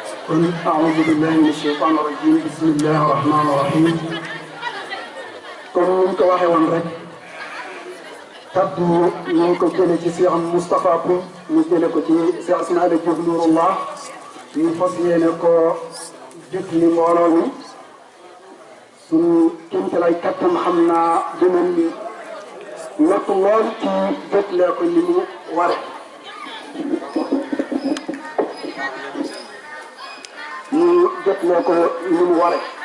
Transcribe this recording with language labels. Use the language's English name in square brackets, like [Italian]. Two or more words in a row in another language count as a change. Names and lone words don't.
[Arabic] أعوذ بالله من الشيطان الرجيم بسم الله الرحمن الرحيم [Wolof] comme ni ñu ko waxee woon rek kaddu ñu ngi ko jëlee ci Cheikh Moustapha Pou ñu jëlee ko ci Cheikh Ismaïla Diouf Nouroullah ñu fas yéene ko jot li mbooloo mi suñu kéemtalaay kattan xam naa dinañ lott lool ci jotlee ko ni mu ware ñu jotlee ko ni mu ware